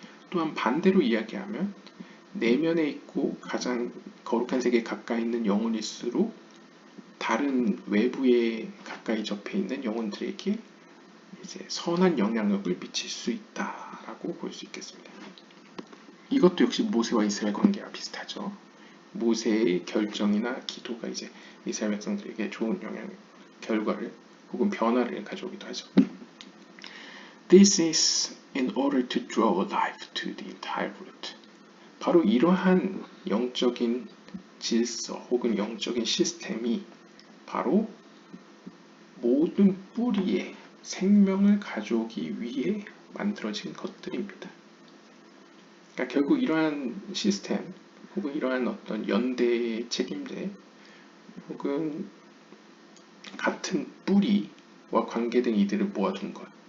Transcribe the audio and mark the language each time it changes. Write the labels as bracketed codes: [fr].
[ko] 또한 반대로 이야기하면 내면에 있고 가장 거룩한 세계에 가까이 있는 영혼일수록 다른 외부에 가까이 접해 있는 영혼들에게 이제 선한 영향력을 미칠 수 있다라고 볼 수 있겠습니다. 이것도 역시 모세와 이스라엘 관계와 비슷하죠. 모세의 결정이나 기도가 이제 이스라엘 백성들에게 좋은 영향, 결과를 혹은 변화를 가져오기도 하죠. [en] This is in order to draw life to the entire root. [ko] 바로 이러한 영적인 질서 혹은 영적인 시스템이 바로 모든 뿌리에 생명을 가져오기 위해 만들어진 것들입니다. 그러니까 결국 이러한 시스템 혹은 이러한 어떤 연대의 책임제 혹은 같은 뿌리와 관계된 이들을 모아둔 것,